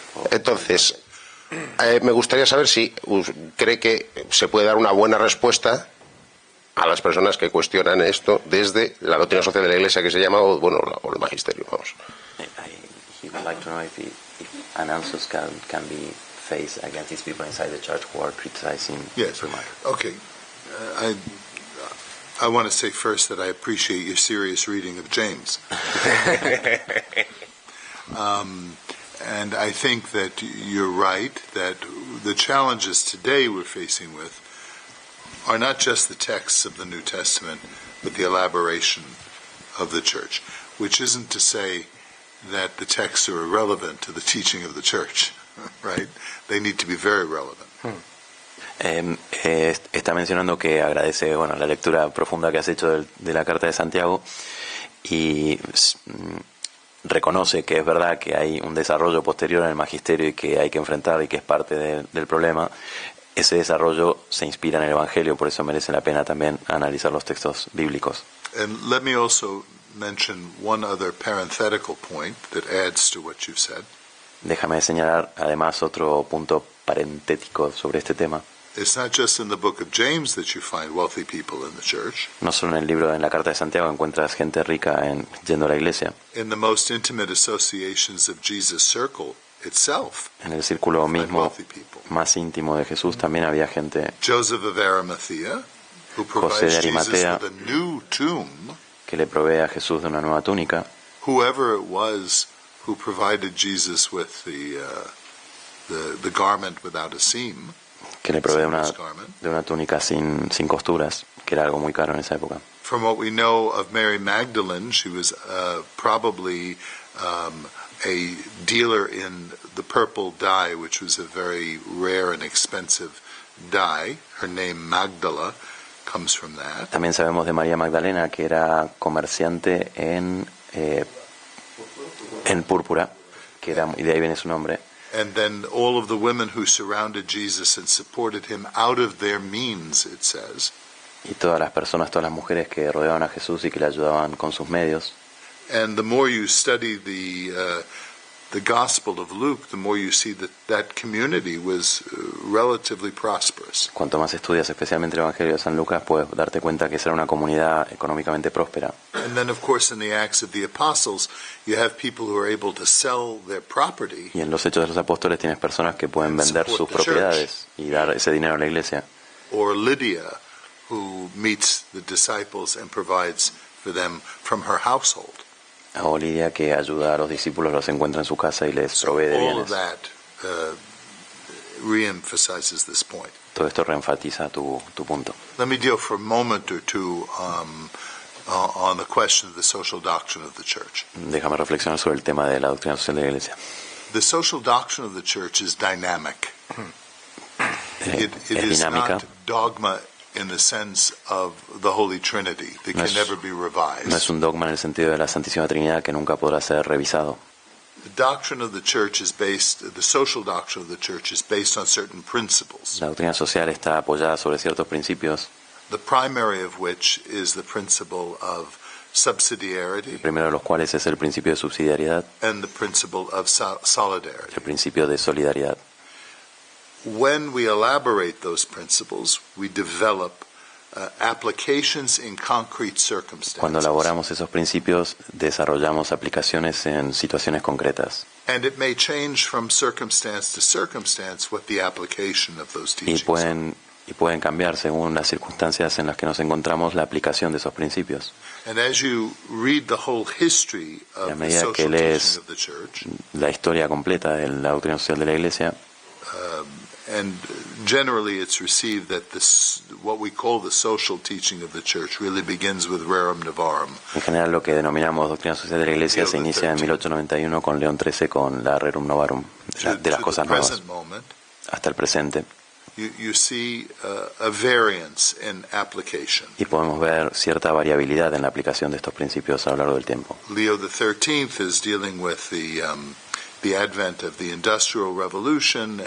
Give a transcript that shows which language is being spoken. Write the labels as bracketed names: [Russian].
[Spanish] Entonces, me gustaría saber si cree que se puede dar una buena respuesta a las personas que cuestionan esto desde la doctrina social de la Iglesia, que se llama, o el magisterio, vamos. [English] He would like to know if an answer can be faced against these people inside the church who are criticizing. Yes. Okay. I want to say first that I appreciate your serious reading of James. And I think that you're right, that the challenges today we're facing with are not just the texts of the New Testament, but the elaboration of the church, which isn't to say that the texts are irrelevant to the teaching of the church, right? They need to be very relevant. [Spanish] Está mencionando que agradece la lectura profunda que has hecho de la Carta de Santiago y reconoce que es verdad que hay un desarrollo posterior en el magisterio y que hay que enfrentar y que es parte del problema. Ese desarrollo se inspira en el Evangelio, por eso merece la pena también analizar los textos bíblicos. [English] And let me also mention one other parenthetical point that adds to what you've said. [Spanish] Déjame señalar además otro punto parentético sobre este tema. [English] It's not just in the book of James that you find wealthy people in the church. [Spanish] No solo en el libro, en la Carta de Santiago encuentras gente rica yendo a la iglesia. [English] In the most intimate associations of Jesus' circle itself. [Spanish] En el círculo mismo más íntimo de Jesús también había gente. [English] Joseph of Arimathea, who [Spanish] José de [English] provides Jesus [Spanish] Arimatea, [English] with a new tomb. [Spanish] Que le provee a Jesús de una nueva túnica. [English] Whoever it was who provided Jesus with the garment without a seam. [Spanish] Que le provee de una túnica sin costuras, que era algo muy caro en esa época. [English] From what we know of Mary Magdalene, she was probably a dealer in the purple dye, which was a very rare and expensive dye. Her name Magdala comes from that. [Spanish] También sabemos de María Magdalena que era comerciante en púrpura, y de ahí viene su nombre. [English] And then all of the women who surrounded Jesus and supported him out of their means, it says. [Spanish] Y todas las mujeres que rodeaban a Jesús y que le ayudaban con sus medios. [English] And the more you study the Gospel of Luke, the more you see that community was relatively prosperous. [Spanish] Cuanto más estudias especialmente el Evangelio de San Lucas, puedes darte cuenta que esa era una comunidad económicamente próspera. [English] And then, of course, in the Acts of the Apostles, you have people who are able to sell their property. [Spanish] Y en los Hechos de los Apóstoles tienes personas que pueden vender sus propiedades y dar ese dinero a la iglesia. [English] Or Lydia, who meets the disciples and provides for them from her household. [Spanish] O Lidia, que ayuda a los discípulos, los encuentra en su casa y les provee de bienes. [English] Reemphasizes this point. [Spanish] Todo esto reenfatiza tu punto. [English] Let me deal for a moment or two on the question of the social doctrine of the church. [Spanish] Déjame reflexionar sobre el tema de la doctrina social de la Iglesia. [English] The social doctrine of the church is dynamic. It is not dogma in the sense of the Holy Trinity that can never be revised. [Spanish] No es un dogma en el sentido de la Santísima Trinidad que nunca podrá ser revisado. [English] The doctrine of the church is based, the social doctrine of the church is based on certain principles. [Spanish] La doctrina social está apoyada sobre ciertos principios. [English] The primary of which is the principle of subsidiarity. [Spanish] El primero de los cuales es el principio de subsidiariedad. [English] And the principle of solidarity. [Spanish] El principio de solidaridad. [English] When we elaborate those principles, we develop applications in concrete circumstances. [Spanish] Cuando elaboramos esos principios, desarrollamos aplicaciones en situaciones concretas. [English] And it may change from circumstance to circumstance what the application of those teachings are. [Spanish] Y pueden cambiar según las circunstancias en las que nos encontramos la aplicación de esos principios. [English] And as you read the whole history of the social teaching of the church, [Spanish] la historia completa de la doctrina social de la Iglesia, [English] and generally it's received that this, what we call the social teaching of the church, really begins with Rerum Novarum. [Spanish] En general, lo que denominamos doctrina social de la Iglesia se inicia en 1891 con León XIII con la Rerum Novarum, de las cosas nuevas, hasta el presente. [English] you see a variance in application. [Spanish] Y podemos ver cierta variabilidad en la aplicación de estos principios a lo largo del tiempo. [English] Leo XIII is dealing with the advent of the Industrial Revolution and